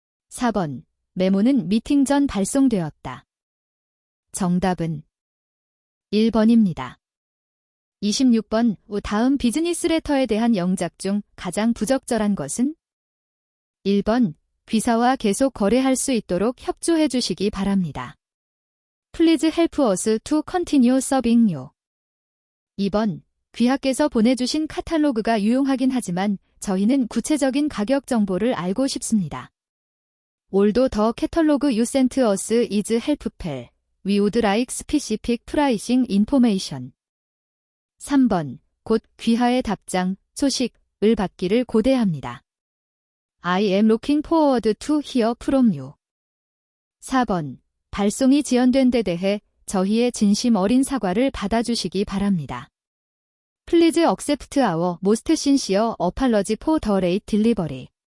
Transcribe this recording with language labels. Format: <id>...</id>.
<ko>4번 메모는 미팅 전 발송되었다. 정답은 1번입니다. 26번 다음 비즈니스 레터에 대한 영작 중 가장 부적절한 것은? 1번 귀사와 계속 거래할 수 있도록 협조해 주시기 바랍니다.</ko> <en>Please help us to continue serving you.</en> <ko>2번 귀하께서 보내주신 카탈로그가 유용하긴 하지만 저희는 구체적인 가격 정보를 알고 싶습니다.</ko> <en>Although the catalog you sent us is helpful, we would like specific pricing information.</en> <ko>3번 곧 귀하의 답장, 소식을 받기를 고대합니다.</ko> <en>I am looking forward to hear from you.</en> <ko>4번. 발송이 지연된 데 대해 저희의 진심 어린 사과를 받아주시기 바랍니다.</ko> <en>Please accept our most sincere apology for the late delivery.</en>